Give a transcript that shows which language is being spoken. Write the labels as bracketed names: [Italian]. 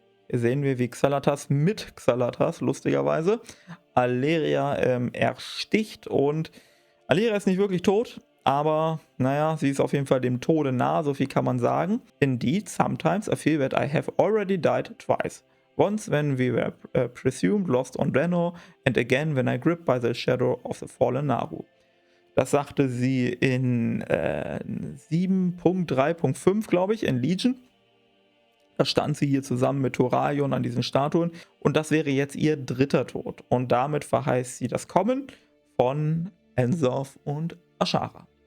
[German] Hier sehen wir, wie Xal'atasaurus mit Xal'atasaurus, lustigerweise, Aleria ersticht. Und Aleria ist nicht wirklich tot, aber naja, sie ist auf jeden Fall dem Tode nah, so viel kann man sagen. [English] Indeed, sometimes I feel that I have already died twice. Once when we were presumed lost on Draenor, and again when I gripped by the shadow of the fallen Naru. [German] Das sagte sie in 7.3.5, glaube ich, in Legion. Da stand sie hier zusammen mit Thoraion an diesen Statuen. Und das wäre jetzt ihr 3. Tod. Und damit verheißt sie das Kommen von Ensof und Azshara.